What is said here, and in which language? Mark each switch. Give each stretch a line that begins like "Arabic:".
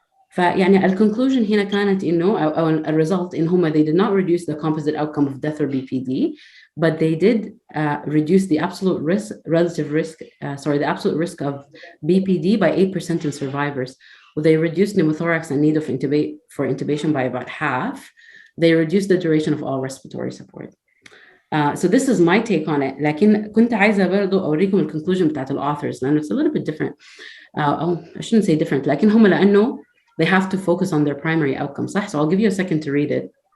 Arabic: فيعني الكونكلوجن هنا كانت إنه أو الريزلت إن هم
English: they did not reduce the composite outcome of death or BPD, but they did reduce the absolute risk, the absolute risk of BPD by 8% in survivors. They reduced pneumothorax and need of intubation by about half. They reduced the duration of all respiratory support. So this is my take on it.
Arabic: لكن كنت عايزة برضو أوريكم الكونكلوجن بتاعت الauthors لأنه
English: it's a little bit different. I shouldn't say different.
Arabic: لكن هم لأنه
English: they have to focus on their primary outcome.
Arabic: صح?
English: So I'll give you a second to read it.